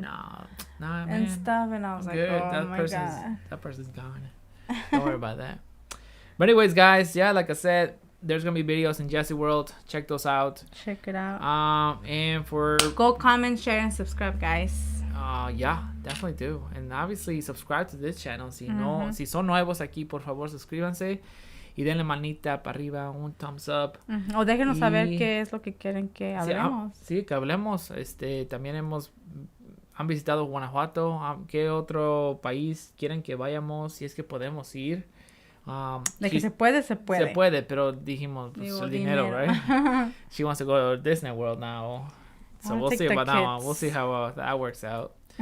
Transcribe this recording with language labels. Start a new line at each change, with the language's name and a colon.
English: Nah, man. And stuff, and I was like, oh my god, that person's gone. Don't worry about that. But anyways, guys, like I said, there's gonna be videos in Jesse World. Check those out. Check it out. And for go comment, share, and subscribe, guys. Definitely do. And obviously subscribe to this channel.
Spanish: Si son nuevos aquí, por favor, suscríbanse y denle manita para arriba, un thumbs up. O déjenos saber qué es lo que quieren que hablemos. Sí, que hablemos. También han visitado Guanajuato. ¿Qué otro país quieren que vayamos? Si es que podemos ir. De que se puede. Se puede, pero dijimos, pues, el dinero, right?
English: She wants to go to Disney World now. So we'll see about that one. We'll see how that works out.